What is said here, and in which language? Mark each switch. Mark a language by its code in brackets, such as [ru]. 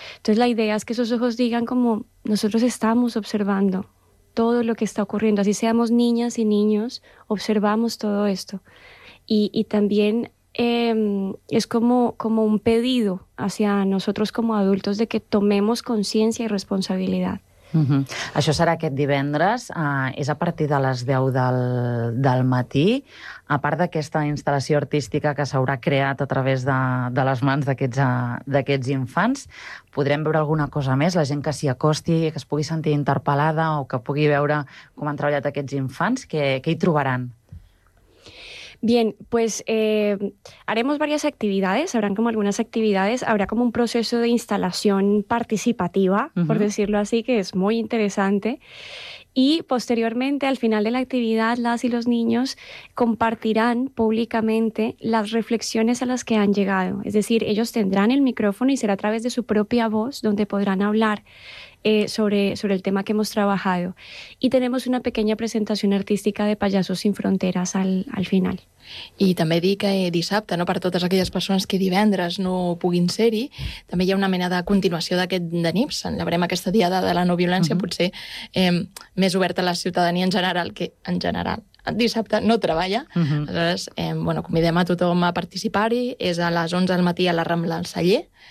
[es] Entonces la idea es que esos ojos digan como nosotros estamos observando todo lo que está ocurriendo, así seamos niñas y niños, observamos todo esto. Y también es como un pedido hacia nosotros como adultos de que tomemos conciencia y responsabilidad. Mm-hmm. [ca] Això serà aquest divendres, és a partir de les 10 del matí. A part d'aquesta instal·lació artística que s'haurà creat a través de les mans d'aquests infants, podrem veure alguna cosa més? La gent que s'hi acosti, que es pugui sentir interpel·lada o que pugui veure com han treballat aquests infants, què hi trobaran? [es] Bien, pues haremos varias actividades, habrán como algunas actividades, habrá como un proceso de instalación participativa, uh-huh. por decirlo así, que es muy interesante. Y posteriormente, al final de la actividad, las y los niños compartirán públicamente las reflexiones a las que han llegado. Es decir, ellos tendrán el micrófono y será a través de su propia voz donde podrán hablar sobre el tema que hemos trabajado. Y tenemos una pequeña presentación artística de Payasos sin Fronteras al final. [ca] I també dir que dissabte, no, per totes aquelles persones que divendres no puguin ser-hi, també hi ha una mena de continuació d'aquest de NIPS. Celebrem aquesta diada de la no violència, uh-huh. potser més oberta a la ciutadania en general, que en general dissabte no treballa. Uh-huh. Aleshores, bueno, convidem a tothom a participar-hi. És a les 11 del matí a la Rambla del Celler.